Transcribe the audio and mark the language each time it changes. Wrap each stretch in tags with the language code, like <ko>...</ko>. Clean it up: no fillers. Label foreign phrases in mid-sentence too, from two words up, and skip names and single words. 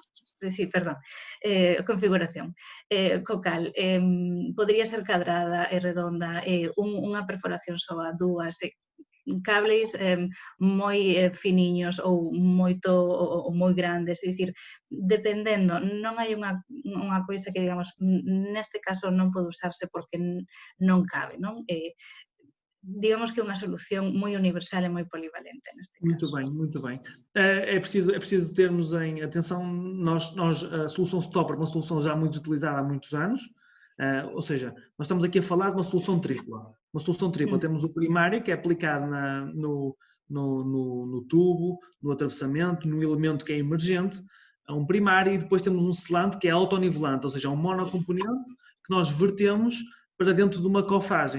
<gl>Sí, perdón, configuración. Co cal podería ser cadrada e redonda, unha perforación soa, dúas, cables moi finiños ou moi grandes, é dicir, dependendo, non hai unha coisa que, digamos, neste caso non pode usarse porque non cabe, non? Digamos que é unha solución moi universal e moi polivalente neste caso.</gl> <pt>Muito bem, muito bem. É preciso termos em atenção, a solução Stopper é uma solução já muito utilizada há muitos anos, ou seja, nós estamos aqui a falar de uma solução tripla. Uma solução tripla, temos o primário, que é aplicado no tubo, no atravessamento, no elemento que é emergente, um primário, e depois temos um selante, que é autonivelante, ou seja, um monocomponente que nós vertemos para dentro de uma cofragem.</pt>